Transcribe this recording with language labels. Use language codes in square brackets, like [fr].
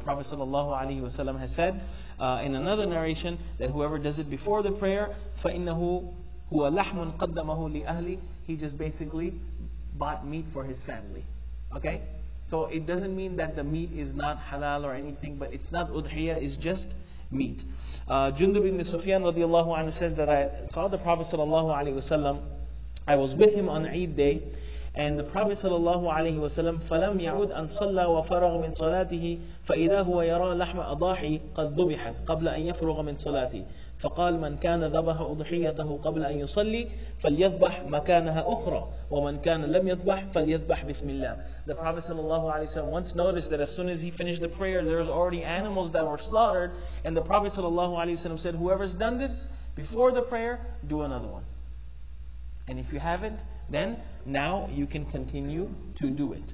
[en] The Prophet ﷺ has said in another narration that whoever does it before the prayer, [ar] فَإِنَّهُ هُوَ لَحْمٌ قَدَّمَهُ لِأَهْلِ, [en] he just basically bought meat for his family. Okay? So it doesn't mean that the meat is not halal or anything, but it's not udhiyah, it's just meat. Jundub ibn Sufyan radiallahu anhu says that I saw the Prophet ﷺ, [ar] I was with him on Eid day, and the Prophet ﷺ فَلَمْ يَعُدْ أَنْ صَلَّى وَفَرَغَ مِنْ صَلَاتِهِ فَإِذَا هُوَ يَرَى لَحْمَ أَضَاحِي قَدْ ذُبِحَتْ قَبْلَ أَنْ يَفْرُغَ مِنْ صَلَاتِهِ فقال من كان ذبح أضحيته قبل أن يصلي فليذبح مكانها أخرى ومن كان لم يذبح فليذبح بسم الله. [en] The Prophet ﷺ once noticed that as soon as he finished the prayer, there was already animals that were slaughtered, and the Prophet ﷺ said, whoever's done this before the prayer, do another one. And if you haven't, then now you can continue to do it.